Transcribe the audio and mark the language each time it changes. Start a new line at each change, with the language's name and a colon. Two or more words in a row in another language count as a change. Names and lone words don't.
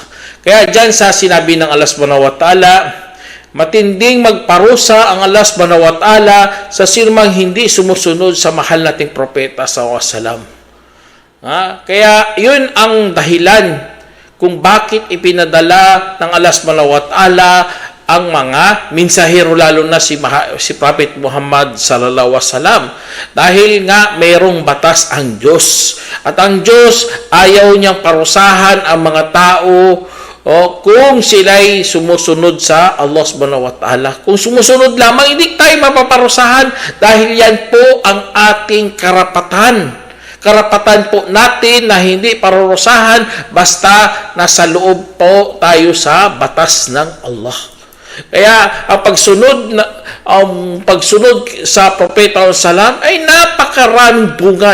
Filipino: Kaya dyan sa sinabi ng Allah
Arabic: subhanahu wa ta'ala,
Filipino: matinding magparusa ang Allah
Arabic: subhanahu wa ta'ala
Filipino: sa sinumang hindi sumusunod sa mahal nating propeta
Arabic: sallallahu alaihi wasallam.
Filipino: Kaya yun ang dahilan kung bakit ipinadala ng Allah
Arabic: subhanahu wa ta'ala
Filipino: ang mga mensahero, lalo na si Prophet Muhammad
Arabic: sallallahu alaihi wasallam.
Filipino: Dahil nga mayroong batas ang Diyos. At ang Diyos ayaw niyang parusahan ang mga tao kung sila'y sumusunod sa Allah
Arabic: subhanahu wa ta'ala.
Filipino: Kung sumusunod lamang, hindi tayo mapaparusahan dahil yan po ang ating karapatan. Karapatan po natin na hindi parurusahan basta nasa loob po tayo sa batas ng Allah. Kaya ang pagsunod sa Propeta sallam ay napakaraming bunga.